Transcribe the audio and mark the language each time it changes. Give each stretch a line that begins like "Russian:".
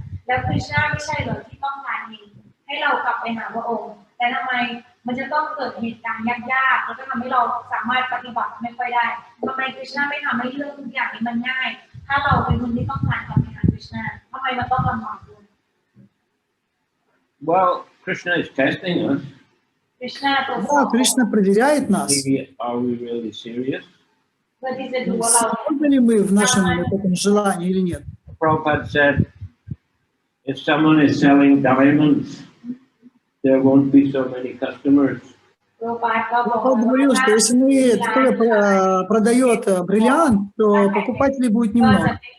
Thai: แล้วคริชนาไม่ใช่เหรอที่ต้องการให้เรากลับไปหาพระองค์แต่ทำไมมันจะต้องเกิดเหตุการณ์ยากๆแล้วก็ทำให้เราสามารถปฏิบัติไม่ค่อยได้ทำไมคริชนาไม่ทำให้เรื่องทุกอย่างนี้มันง่ายถ้าเราเป็นคนที่ต้องการกลับไปหาคริชนาทำไมมันต้องลำบากด้วย
English: Well, Krishna is testing us.
Russian: Да, Кришна проверяет нас.
English: Are we really serious?
Russian: Серьезны ли мы в нашем этом желании или нет?
English: Prabhupada said, if someone is selling diamonds, there won't be so many customers.
Russian: Он говорил, что если кто-то продает бриллиант, то покупателей будет немного.